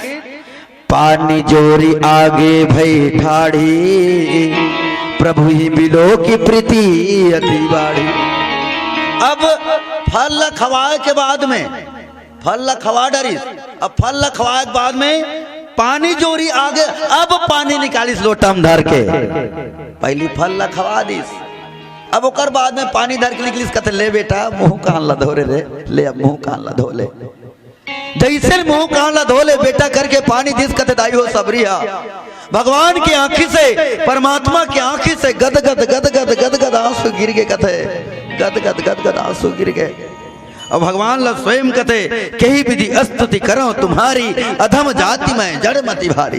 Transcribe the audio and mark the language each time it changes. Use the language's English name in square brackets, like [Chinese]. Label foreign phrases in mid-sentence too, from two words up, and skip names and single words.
[Awadhi] पानी जोरी आगे भई ठाढ़ी प्रभु ही बिलो की प्रीति अति बाढ़ी। [Chhattisgarhi] अब फल खवाए के बाद में फल खवा डरीस, अब फल खवाए के बाद में पानी जोरी आगे, अब पानी निकालिस लोटम धर के। पहली फल खवा दिस, अब ओकर बाद में पानी धर के निकलिस कहते ले बेटा मुंह कहां ला धो रे ले, अब मुंह कहां ला धो ले। जैसे मुंह कहां ला धो ले बेटा करके पानी दिस कहते दाई हो सबरिया भगवान की आंखी से परमात्मा की आंखी से गद गद गद गद गद गद आंसू गिर गए कहते गद गद गद गद आंसू गिर गए। और भगवान ला स्वयं कहते [Awadhi] कही विधि स्तुति करो तुम्हारी अधम जाति में जड़ मति भारी।